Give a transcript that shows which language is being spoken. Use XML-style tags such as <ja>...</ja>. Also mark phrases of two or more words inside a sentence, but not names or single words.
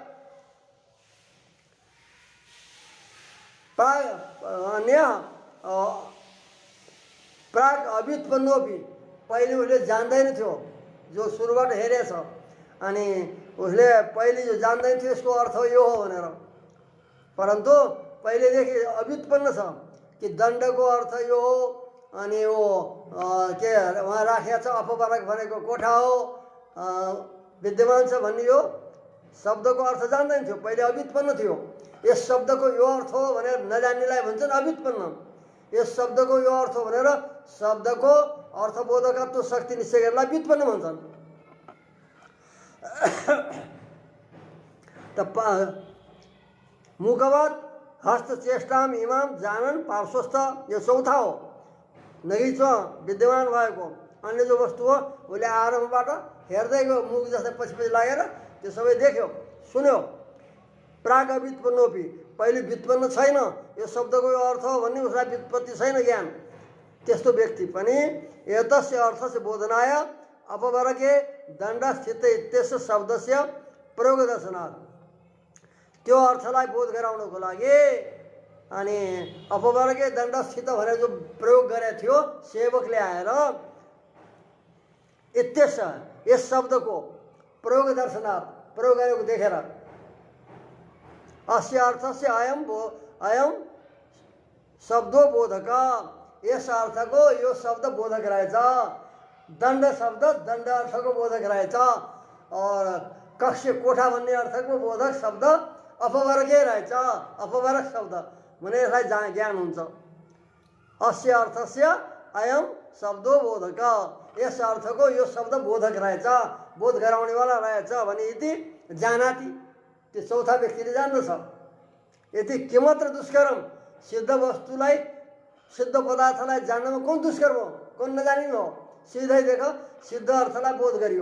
<sa>प्राग अव्युत्पन्नोपि,</sa> <ne>पहिले उसले जान्दैन थियो, जो सुरुबाट हेरेछ, अनि उसले पहिले जो जान्दैन थियो यसको अर्थ यो हो भनेर, परन्तु पहिलेदेखि अव्युत्पन्न छ कि दण्डको अर्थ यो हो, अनि वो के वहाँ राखेको छ अपबारक भनेको कोठा हो, विद्यमान छ भन्ने यो शब्दको अर्थ जान्दैन थियो, पहिले अव्युत्पन्न थियो। यस शब्दको यो अर्थ हो भनेर नजान्नेलाई भन्छन् अव्युत्पन्न, यस शब्दको यो अर्थ हो भनेर शब्दको अर्थबोधकत्व शक्ति निश्चय गरेलाई व्युत्पन्न भन्छन्।</ne> <sa>मुखवत हस्तचेष्टाम इमाम जानन पार्श्वस्थ,</sa> <ne>यो चौथा हो, नगिच विद्यमान भएको अन्य जो वस्तु हो उसले आरम्भबाट हेर्दै गयो, मुख जस्तै पछि पछि लागेर त्यो सबै देख्यो सुन्यो।</ne> <sa>प्राग अव्युत्पन्नोपि,</sa> <ne>पहिले व्युत्पन्न छैन, यो शब्दको यो अर्थ हो भन्ने उसलाई व्युत्पत्ति छैन ज्ञान, त्यस्तो व्यक्ति पनि</ne> <sa>एतस्य अर्थस्य बोधनाय अपवर्गे दण्डस्थित इत्यस्य शब्दस्य प्रयोग दर्शनात्,</sa> <ne>त्यो अर्थलाई बोध गराउनको लागि अनि</ne> <sa>अपवर्गे दण्डस्थित</sa> <ne>भनेर जो प्रयोग गरेको थियो सेवकले आएर</ne> <sa>इत्यस्य</sa> <ne>यस शब्दको</ne> <sa>प्रयोग दर्शनात्,</sa> <ne>प्रयोग गरेको देखेर</ne> <sa>अस्य अर्थस्य अयम शब्दो बोधक,</sa> <ne>यस अर्थको यो शब्द बोधक रहेछ, दण्ड शब्द दण्ड अर्थको बोधक रहेछ, और कक्ष कोठा भन्ने अर्थको बोधक शब्द अपवर्गै रहेछ, अपवर्ग शब्द भने यसलाई ज्ञान हुन्छ।</ne> <sa>अस्य अर्थस्य अयम शब्दो बोधक,</sa> <ne>यस अर्थको यो शब्द बोधक रहेछ, बोध गराउनेवाला रहेछ भने</ne> <sa>यति जानाति,</sa> <ne>त्यो चौथा व्यक्तिले जान्दछ।</ne> <sa>यति किमत्र दुष्कर्म,</sa> <ne>सिद्ध वस्तुलाई सिद्ध पदार्थलाई जान्नमा कुन दुष्कर्म हो, कुन नजानिनु हो, सिधै देख सिद्ध अर्थलाई बोध गरियो,</ne>